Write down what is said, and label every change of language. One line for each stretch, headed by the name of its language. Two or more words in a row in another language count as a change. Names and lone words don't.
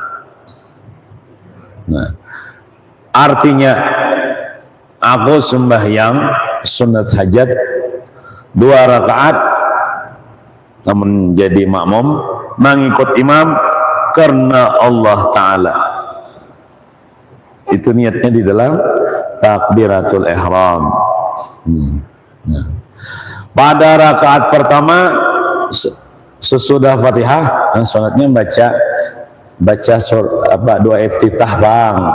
Indonesian: Nah, artinya aku sembahyang sunat hajat 2 rakaat namun jadi makmum mengikut imam karena Allah Ta'ala. Itu niatnya di dalam takbiratul ihram. Nah, pada rakaat pertama sesudah Fatihah, salatnya baca doa iftitah bang.